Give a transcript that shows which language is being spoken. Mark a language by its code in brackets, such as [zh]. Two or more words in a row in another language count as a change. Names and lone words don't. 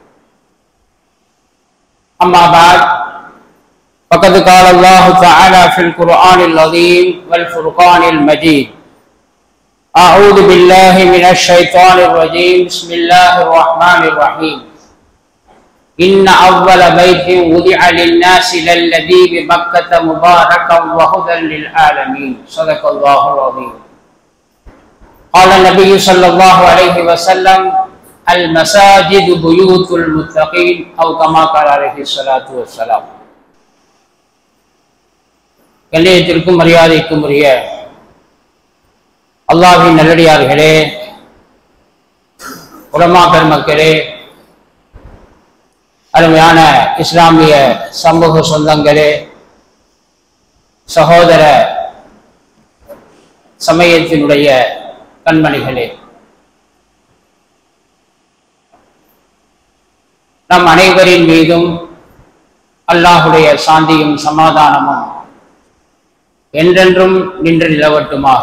[ar] أما بعد فقد قال الله تعالى في القرآن العظيم والفرقان المجيد: أعوذ بالله من الشيطان الرجيم بسم الله الرحمن الرحيم إن أول بيت وضع للناس للذي بمكة مباركا وهدى للعالمين صدق الله العظيم. قال النبي صلى الله عليه وسلم المساجد بيوت المتقين أو كما قال عليه الصلاة والسلام. [ta] கண்ணியத்திற்கும் மரியாதைக்கும் உரிய அல்லாஹ்வின் நல்லடியார்களே, உலமா பெருமக்களே, அருமையான இஸ்லாமிய சமூக சொந்தங்களே, சகோதர சமயத்தினுடைய கண்மணிகளே, நம் அனைவரின் மீதும் அல்லாஹுடைய சாந்தியும் சமாதானமும் என்றென்றும் நின்று நிலவட்டுமாக.